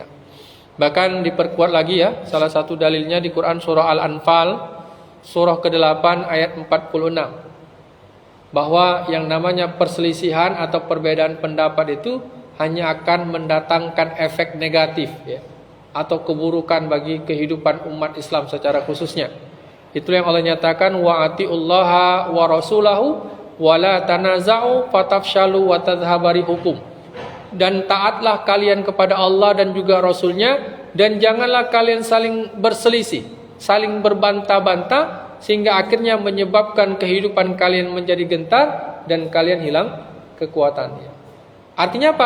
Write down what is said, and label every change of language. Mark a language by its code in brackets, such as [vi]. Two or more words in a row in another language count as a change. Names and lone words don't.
[id] Bahkan diperkuat lagi ya, salah satu dalilnya di Quran surah Al-Anfal surah ke-8 ayat 46. Bahwa yang namanya perselisihan atau perbedaan pendapat itu hanya akan mendatangkan efek negatif ya, atau keburukan bagi kehidupan umat Islam secara khususnya. Itu yang Allah nyatakan, [ar] وأطيعوا الله ورسوله ولا تنازعوا فتفشلوا وتذهب ريحكم. [id] Dan taatlah kalian kepada Allah dan juga Rasulnya, dan janganlah kalian saling berselisih, saling berbantah-bantah, sehingga akhirnya menyebabkan kehidupan kalian menjadi gentar dan kalian hilang kekuatannya. Artinya apa?